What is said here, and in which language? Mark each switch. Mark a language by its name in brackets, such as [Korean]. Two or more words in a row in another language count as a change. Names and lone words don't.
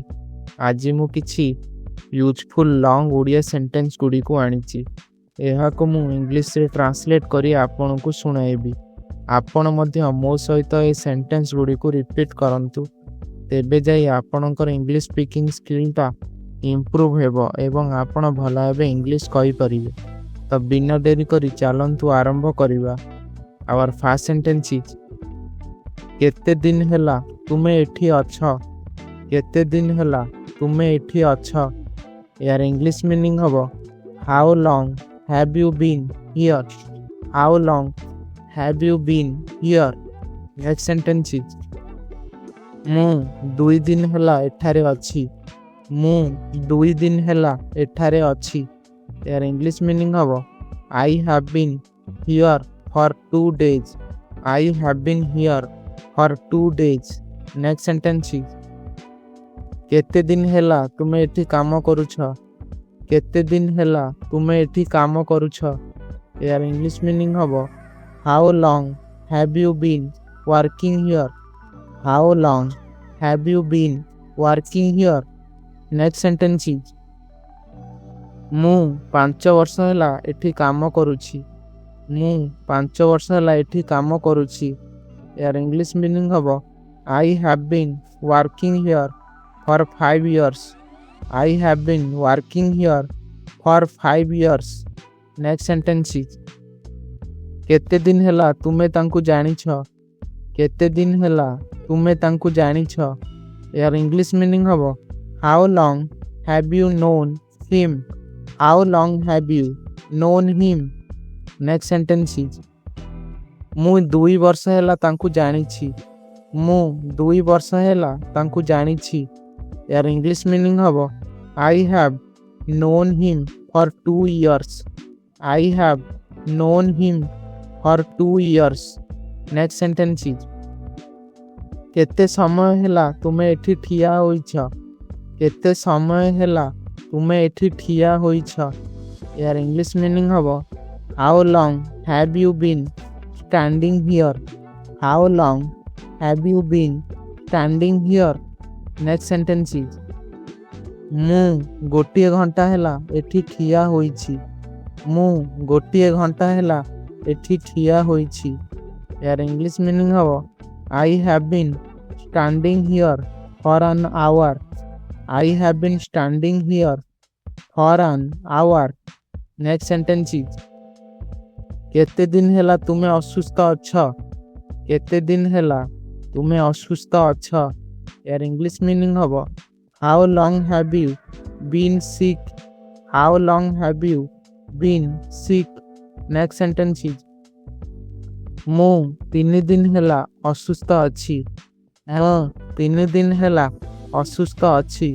[Odia] ଆଜି ମୁଁ କିଛି [English] useful long Odia sentence [Odia] ଗୁଡ଼ି କୁ ଆଣିଛି। ଏହା କୁ ମୁଁ ଇଂଲିଶ ରେ ଟ୍ରାନ୍ସଲେଟ କରି ଆପଣ କୁ ଶୁଣାଇବି। ଆପଣ ମଧ୍ୟ ମୋ ସହିତ ଏ ସେଣ୍ଟେନ୍ସ ଗୁଡ଼ି କୁ ରିପିଟ କରନ୍ତୁ, ତେବେ ଯାଇ ଆପଣଙ୍କର [English] English speaking skill [Odia] ତା ଇମ୍ପ୍ରୁଭ ହେବ ଏବଂ ଆପଣ ଭଲ ଭାବେ ଇଂଲିଶ କହି ପାରିବେ। ତ ବିନା ଡେରି କରି ଚାଲନ୍ତୁ ଆରମ୍ଭ କରିବା। [English] Our first sentence is [Odia] �କେତେ ଦିନ ହେଲା ତୁମେ ଏଠି ଅଛ। �କେତେ ଦିନ ହେଲା ତୁମେ ଏଠି ଅଛ। [English] यार English meaning हबो how long have you been here। how long have you been here. next sentence is [Odia] ମୁଁ 2 ଦିନ ହେଲା ଏଠାରେ ଅଛି। ମୁଁ 2 ଦିନ ହେଲା ଏଠାରେ ଅଛି। [English] यार English meaning हबो I have been here for 2 days. I have been here for 2 days. Next sentence is [Odia] କେତେ ଦିନ ହେଲା ତୁମେ ଏଠି କାମ କରୁଛ। କେତେ ଦିନ ହେଲା ତୁମେ ଏଠି କାମ କରୁଛ। [English] यार English meaning हबो how long have you been working here। how long have you been working here. next sentence is [Odia] ମୁଁ 5 ବର୍ଷ ହେଲା ଏଠି କାମ କରୁଛି। ମୁଁ 5 ବର୍ଷ ହେଲା ଏଠି କାମ କରୁଛି। [English] यार English meaning हबो I have been working here for 5 years. I have been working here for 5 years. next sentence is [Odia] କେତେ ଦିନ ହେଲା ତୁମେ ତାଙ୍କୁ ଜାଣିଛ। କେତେ ଦିନ ହେଲା ତୁମେ ତାଙ୍କୁ ଜାଣିଛ। [English] यार English meaning हबो how long have you known him। how long have you known him. next sentence is [Odia] ମୁଁ 2 ବର୍ଷ ହେଲା ତାଙ୍କୁ ଜାଣିଛି। ମୁଁ 2 ବର୍ଷ ହେଲା ତାଙ୍କୁ ଜାଣିଛି। [English] यार English meaning हबो I have known him for 2 years. I have known him for 2 years. next sentence is [Odia] କେତେ ସମୟ ହେଲା ତୁମେ ଏଠି ଠିଆ ହୋଇଛ। କେତେ ସମୟ ହେଲା ତୁମେ ଏଠି ଠିଆ ହୋଇଛ। [English] यार English meaning हबो How long have you been standing here? How long have you been standing here? Next sentence is [Odia] ମୁଁ ଗୋଟିଏ ଘଣ୍ଟା ହେଲା ଏଠି ଠିଆ ହୋଇଛି। ମୁଁ ଗୋଟିଏ ଘଣ୍ଟା ହେଲା ଏଠି ଠିଆ ହୋଇଛି। [English] यार English meaning हबो I have been standing here for an hour. I have been standing here for an hour. Next sentence is [Odia] କେତେ ଦିନ ହେଲା ତୁମେ ଅସୁସ୍ଥ ଅଛ। କେତେ ଦିନ ହେଲା ତୁମେ ଅସୁସ୍ଥ ଅଛ। [English] यार English meaning हबो how long have you been sick। how long have you been sick. next sentence is [Odia] ମୁଁ 3 ଦିନ ହେଲା ଅସୁସ୍ଥ ଅଛି। ହଁ 3 ଦିନ ହେଲା ଅସୁସ୍ଥ ଅଛି।